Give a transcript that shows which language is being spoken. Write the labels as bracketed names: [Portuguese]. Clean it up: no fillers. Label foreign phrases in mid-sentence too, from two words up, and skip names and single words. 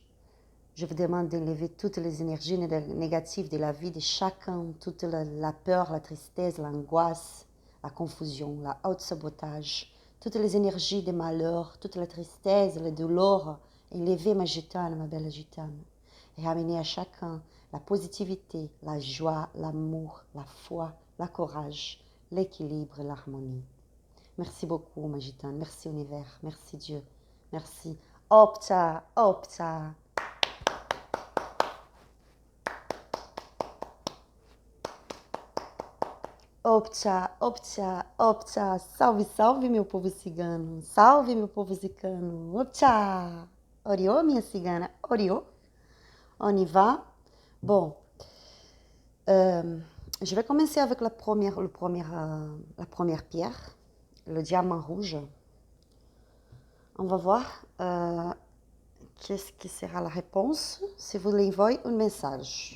[French] Je vous demande d'enlever toutes les énergies négatives de la vie de chacun, toute la peur, la tristesse, l'angoisse, la confusion, la auto-sabotage, toutes les énergies de malheur, toute la tristesse, le douleur. Enlevez ma gitane, ma belle gitane. Et ramenez à chacun la positivité, la joie, l'amour, la foi, la courage, l'équilibre et l'harmonie. Merci beaucoup, ma gitane. Merci, univers. Merci, Dieu. Merci. Opta, opta. Opta, opta, opta. [Portuguese] Salve, salve, meu povo cigano. Salve, meu povo cigano. Opta. Oriô, minha cigana. Oriô. [French] On y va. Bon. Je vais commencer avec la première pierre, le diamant rouge. On va voir qu'est-ce qui sera la réponse si vous lui envoyez un message.